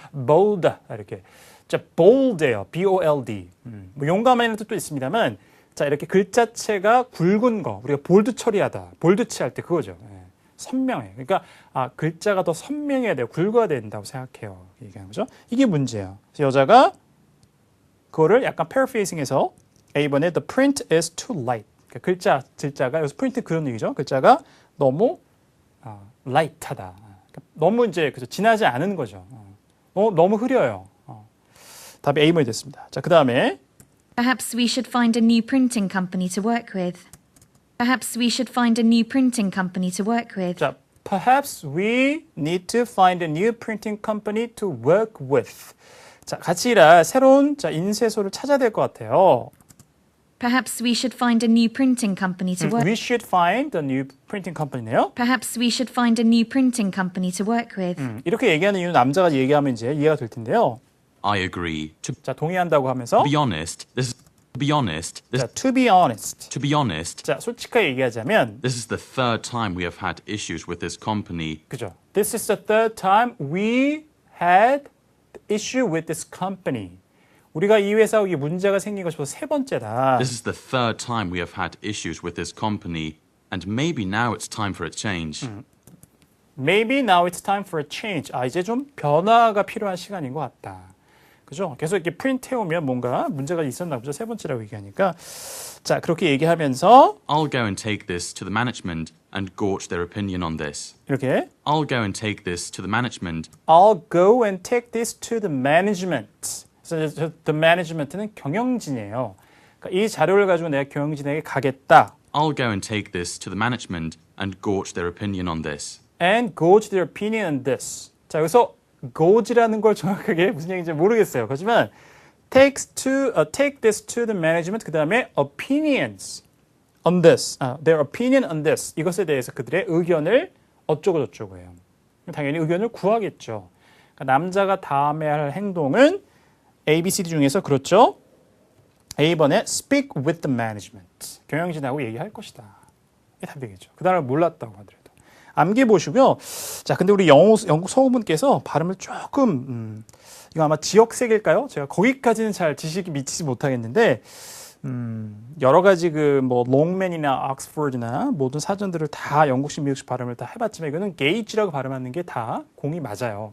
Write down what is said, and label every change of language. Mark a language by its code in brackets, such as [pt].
[ko] bolder. 이렇게. 자, bold예요. B-O-L-D. 뭐 용감한 뜻도 있습니다만, 자, 이렇게 글자체가 굵은 거. 우리가 볼드 처리하다. 볼드치 할 때 그거죠. 예. 선명해. 그러니까, 글자가 더 선명해야 돼요. 굵어야 된다고 생각해요. 얘기하는 거죠. 이게 문제예요. 그래서 여자가 그거를 약간 paraphrasing해서 A번에 [en] the print is too light. [ko] 그러니까 글자가 여기서 print 그런 얘기죠. 글자가 너무 light하다. 그러니까 너무 이제 그죠 진하지 않은 거죠. 너무 흐려요. 답이 A번이 됐습니다. 자, 그 다음에 [en] Perhaps we should find a new printing company to work with. Perhaps we should find a new printing company to work with. 자, perhaps we need to find a new printing company to work with. [ko] 자, 같이 일할 새로운 인쇄소를 찾아야 될 것 같아요. [en] Perhaps we should find a new printing company to work. We should find a new printing company네요. Perhaps we should find a new printing company to work with. [ko] 이렇게 얘기하는 이유는 남자가 얘기하면 이제 이해가 될 텐데요. [en] I agree. [ko] 자, 동의한다고 하면서 [en] To be honest, this 자, to be honest. to be honest, [ko] 자, 솔직하게 얘기하자면 [en] this is the third time we have had issues with this company. [ko] 그죠? [en] This is the third time we had the issue with this company. [ko] 우리가 이 회사하고 이 문제가 생긴 것이 벌써 세 번째다. [en] This is the third time we have had issues with this company, and maybe now it's time for a change. Maybe now it's time for a change. [ko] 아, 이제 좀 변화가 필요한 시간인 것 같다. 그죠? 계속 이렇게 프린트 해오면 뭔가 문제가 있었나 보죠. 세 번째라고 얘기하니까. 자, 그렇게 얘기하면서 [en] I'll go and take this to the management and gauge their opinion on this. [ko] 이렇게 [en] I'll go and take this to the management. I'll go and take this to the management. [ko] 그래서 the management는 경영진이에요. 그러니까 이 자료를 가지고 내가 경영진에게 가겠다. [en] I'll go and take this to the management and gauge their opinion on this. And gauge their opinion on this. [ko] 자, 여기서 gauge라는 걸 정확하게 무슨 얘기인지 모르겠어요. 하지만 [en] take this to the management. [ko] 그 다음에 [en] opinions on this. Their opinion on this. [ko] 이것에 대해서 그들의 의견을 어쩌고 저쩌고 해요. 당연히 의견을 구하겠죠. 그러니까 남자가 다음에 할 행동은 A, B, C, D 중에서 그렇죠. A번에 [en] speak with the management. [ko] 경영진하고 얘기할 것이다. 이게 답이 되겠죠. 그 단어를 몰랐다고 하더라도. 암기해 보시고요. 자, 근데 우리 영국 성우분께서 발음을 조금 이거 아마 지역색일까요? 제가 거기까지는 잘 지식이 미치지 못하겠는데 여러 가지 그 뭐 롱맨이나 옥스퍼드나 모든 사전들을 다 영국식 미국식 발음을 다 해봤지만 이거는 게이지라고 발음하는 게 다 공이 맞아요.